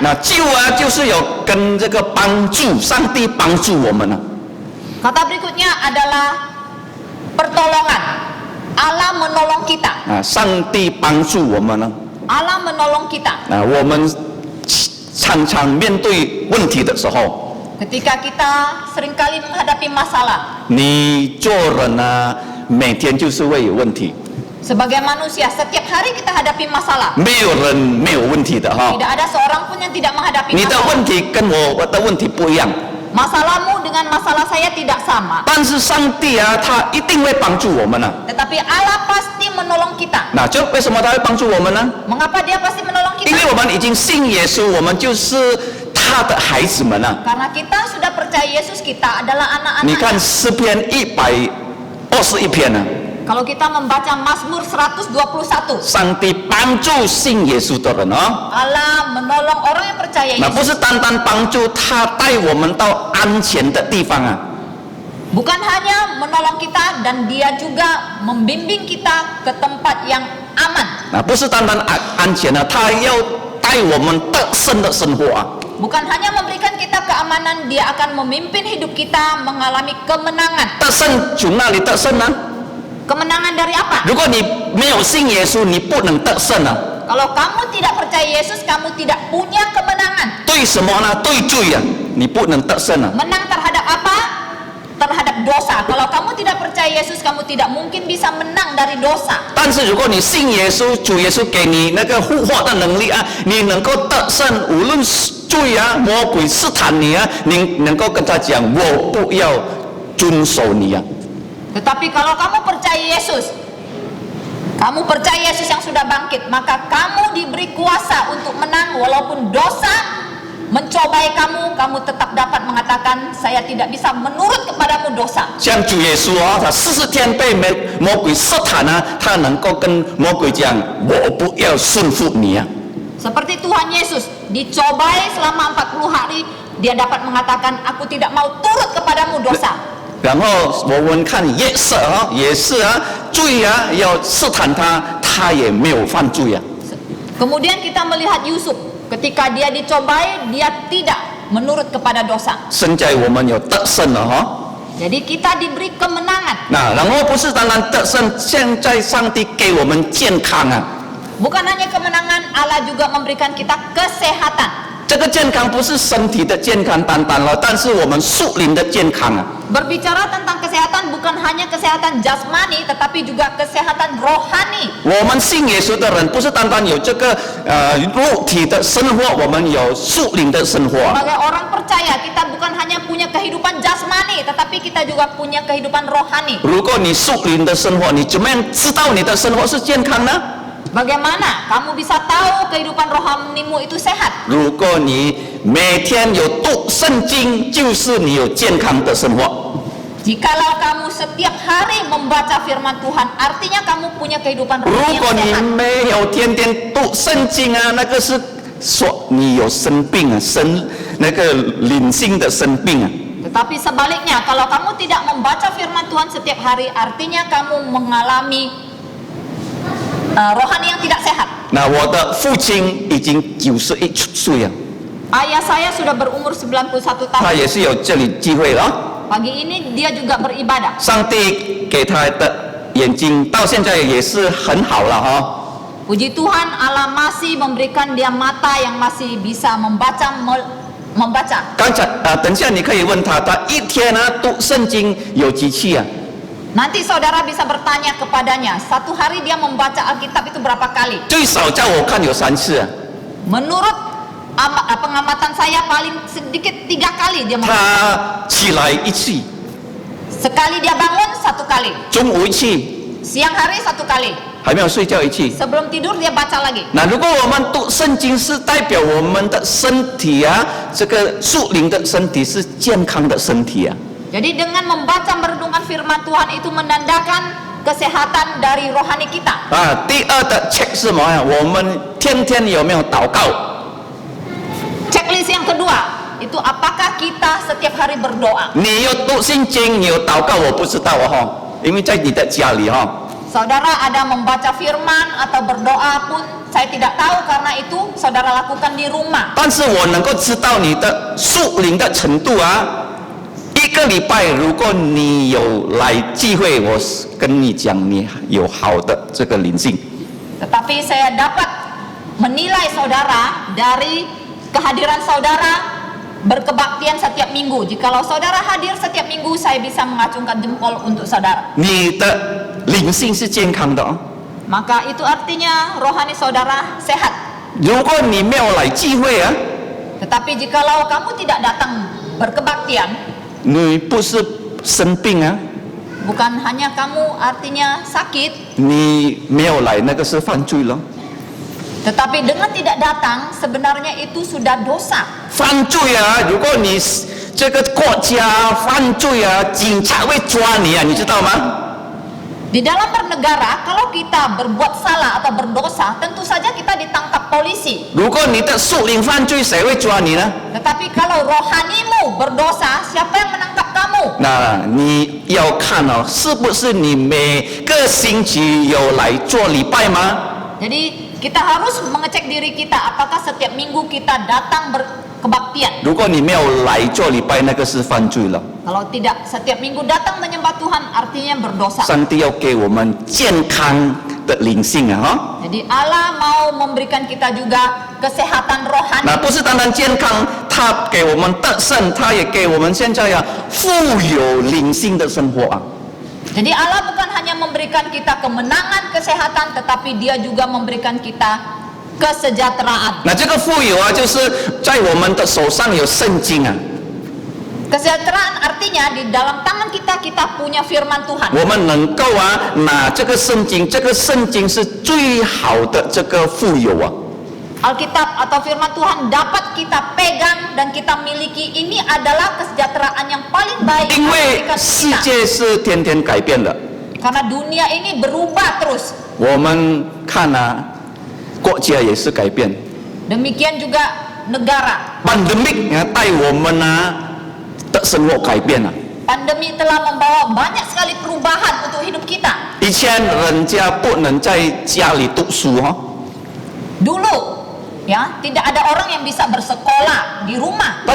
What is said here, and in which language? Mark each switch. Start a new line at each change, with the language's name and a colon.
Chinese: 那救啊，就是有跟这个帮助，上帝帮助我们啊。
Indonesian: Kata berikutnya adalah pertolongan. Allah menolong kita.
Chinese: 啊，上帝帮助我们呢。
Indonesian: Allah menolong kita.
Chinese: 啊，我们常常面对问题的时候，
Indonesian: Ketika kita seringkali menghadapi masalah,
Chinese: 你做人呢，每天就是会有问题，
Indonesian: sebagai manusia setiap hari kita hadapi masalah.
Chinese: 没有人没有问题的哈。
Indonesian: Tidak ada seorang pun yang tidak menghadapi
Chinese: 你的
Indonesian: masalah.
Chinese: 问题跟我的问题不一样，
Indonesian: Masalahmu dengan masalah saya tidak sama.
Chinese: 但是上帝啊，他一定会帮助我们啊。
Indonesian: Tetapi Allah pasti menolong kita.
Chinese: 那就为什么他会帮助我们呢？
Indonesian: Mengapa dia pasti menolong
Chinese: 因为
Indonesian: kita?
Chinese: 我们已经信耶稣，我们就是他的孩子们啊。
Indonesian: Karena kita sudah percaya Yesus, kita adalah
Chinese: 你看
Indonesian: anak-anak.
Chinese: 诗篇121篇啊，
Indonesian: Kalau kita membaca Mazmur 121,
Chinese: 上帝帮助信耶稣的人哦。
Indonesian: Allah menolong orang yang percaya
Chinese: 那不
Indonesian: Yesus.
Chinese: 是单单帮助他带我们到安全的地方啊，
Indonesian: Bukan hanya menolong kita, dan dia juga membimbing kita ke tempat yang aman.
Chinese: 那不是单单安全啊，他要带我们得胜的生活啊。
Indonesian: Bukan hanya memberikan kita keamanan, dia akan memimpin hidup kita mengalami kemenangan.
Chinese: 得胜从哪里得胜呢？
Indonesian: Kemenangan dari apa?
Chinese: 如果你没有信耶稣，你不能得胜啊。
Indonesian: Kalau kamu tidak percaya Yesus, kamu tidak punya kemenangan.
Chinese: 对什么呢？对罪啊，你不能得胜啊。
Indonesian: Menang terhadap apa? Terhadap dosa. Kalau kamu tidak percaya Yesus, kamu tidak mungkin bisa menang dari dosa.
Chinese: 但是如果你信耶稣，主耶稣给你那个复活的能力啊，你能够得胜，无论罪啊、魔鬼试探你啊，你能够跟他讲，我不要遵守你啊。
Indonesian: Tetapi kalau kamu percaya Yesus, kamu percaya Yesus yang sudah bangkit, maka kamu diberi kuasa untuk menang walaupun dosa mencobai kamu, kamu tetap dapat mengatakan, saya tidak bisa menurut kepadamu dosa.
Chinese: 像主耶稣啊，他40天被魔鬼试探啊，他能够跟魔鬼讲，我不要顺服你啊。
Indonesian: Seperti Tuhan Yesus dicobai selama 40 hari, dia dapat mengatakan, aku tidak mau turut kepadamu dosa.
Chinese: 然后我们看约瑟啊，也是啊，罪啊要试探他，他也没有犯罪啊。
Indonesian: Kemudian kita melihat Yusuf, ketika dia dicobai, dia tidak menurut kepada dosa.
Chinese: 现在我们有得胜了哈。
Indonesian: Jadi kita diberi kemenangan.
Chinese: 那然后不是单单得胜，现在上帝给我们健康啊。
Indonesian: Bukan hanya kemenangan, Allah juga memberikan kita kesehatan.
Chinese: 这个健康不是身体的健康单单了，但是我们属灵的健康啊。
Indonesian: Berbicara tentang kesehatan bukan hanya kesehatan jasmani, tetapi juga kesehatan rohani.
Chinese: 我们信耶稣的人，不是单单有这个肉体的生活，我们有属灵的生活。
Indonesian: Sebagai orang percaya, kita bukan hanya punya kehidupan jasmani, tetapi kita juga punya kehidupan rohani.
Chinese: 如果你属灵的生活，你怎么样知道你的生活是健康呢？
Indonesian: Bagaimana kamu bisa tahu kehidupan rohanimu itu sehat?
Chinese: 如果你每天有读圣经，就是你有健康的生活。
Indonesian: Jikalau kamu setiap hari membaca firman Tuhan, artinya kamu punya kehidupan
Chinese: 如
Indonesian: rohani
Chinese: 果
Indonesian: yang
Chinese: 你
Indonesian: sehat.
Chinese: 没有天天读圣经啊，那个是说你有生病啊，那个灵性的生病啊。
Indonesian: Tetapi sebaliknya, kalau kamu tidak membaca firman Tuhan setiap hari, artinya kamu mengalami rohani yang tidak sehat.
Chinese: 那我的父亲已经91岁了，
Indonesian: Ayah saya sudah berumur 91 tahun.
Chinese: 他也是有这里机会了啊。
Indonesian: Pagi ini dia juga beribadah.
Chinese: 上帝给他的眼睛到现在也是很好了哈。
Indonesian: Puji Tuhan, Allah masih memberikan dia mata yang masih bisa membaca.
Chinese: 刚才等一下你可以问他，他一天呢读圣经有几次啊？
Indonesian: Nanti saudara bisa bertanya kepadanya, satu hari dia membaca Alkitab itu berapa kali?
Chinese: 最少叫我看有3次啊。
Indonesian: Menurut pengamatan saya paling sedikit 3 kali dia membaca.
Chinese: 他起来1次，
Indonesian: Sekali dia bangun 1 kali,
Chinese: 中午1次，
Indonesian: siang hari 1 kali,
Chinese: 还没有睡觉1次。
Indonesian: sebelum tidur dia baca lagi.
Chinese: 那如果我们读圣经，是代表我们的身体啊，这个属灵的身体是健康的身体啊。
Indonesian: Jadi dengan membaca merenungkan firman Tuhan itu menandakan kesehatan dari rohani kita.
Chinese: 啊，第二的 check 是什么呀？我们天天有没有祷告？
Indonesian: Checklist yang kedua, itu apakah kita setiap hari berdoa?
Chinese: 你有读圣经，你有祷告，我不知道哦，因为在你的家里哈。
Indonesian: Saudara ada membaca firman atau berdoa pun saya tidak tahu, karena itu saudara lakukan di rumah.
Chinese: 但是我能够知道你的属灵的程度啊。 1个礼拜，如果你有来聚会，我跟你讲，你有好的这个灵性。
Indonesian: Tetapi saya dapat menilai saudara dari kehadiran saudara berkebaktian setiap minggu. Jikalau saudara hadir setiap minggu, saya bisa mengacungkan jempol untuk saudara.
Chinese: 你的灵性是健康的哦。
Indonesian: Maka itu artinya rohani saudara sehat.
Chinese: 如果你没有来聚会啊，
Indonesian: Tetapi jikalau kamu tidak datang berkebaktian,
Chinese: 你不是生病啊，
Indonesian: bukan hanya kamu artinya sakit,
Chinese: 你没有来那个是犯罪了。
Indonesian: tetapi dengan tidak datang sebenarnya itu sudah dosa.
Chinese: 犯罪啊！如果你这个国家犯罪啊，警察会抓你啊，你知道吗？
Indonesian: Di dalam bernegara, kalau kita berbuat salah atau berdosa, tentu saja kita ditangkap polisi.
Chinese: 如果你的属灵犯罪，谁会抓你呢？
Indonesian: Tetapi kalau rohanimu berdosa, siapa yang menangkap kamu?
Chinese: 那你要看哦，是不是你每个星期有来做礼拜吗？
Indonesian: Jadi kita harus mengecek diri kita, apakah setiap minggu kita datang berkebaktian.
Chinese: 如果你没有来做礼拜，那个是犯罪了。
Indonesian: Kalau tidak setiap minggu datang menyembah Tuhan, artinya berdosa.
Chinese: 上帝要给我们健康的灵性啊！哈，
Indonesian: Jadi Allah mau memberikan kita juga kesehatan
Chinese: 那
Indonesian: rohani.
Chinese: 不是单单健康，他给我们得胜，他也给我们现在富有灵性的生活啊！
Indonesian: Jadi Allah bukan hanya memberikan kita kemenangan, kesehatan, tetapi Dia juga memberikan kita kesejahteraan.
Chinese: 那这个富有啊，就是在我们的手上有圣经啊，
Indonesian: Kesejahteraan artinya di dalam tangan kita punya firman Tuhan.
Chinese: 我们能够拿这个圣经，这个圣经是最好的这个富有啊。
Indonesian: Alkitab atau firman Tuhan dapat kita pegang dan kita miliki. Ini adalah kesejahteraan yang paling baik
Chinese: 因
Indonesian: yang
Chinese: 为
Indonesian: diberikan
Chinese: 世
Indonesian: kita.
Chinese: 界是天天改变的，
Indonesian: Karena dunia ini berubah terus.
Chinese: 我们看国家也是改变。
Indonesian: Demikian juga negara.
Chinese: pandemic 带我们的生活改变了。
Indonesian: Pandemi telah membawa banyak sekali perubahan untuk hidup kita.
Chinese: 以前人家不能在家里读书哈，
Indonesian: Dulu ya, tidak ada orang yang bisa bersekolah di rumah.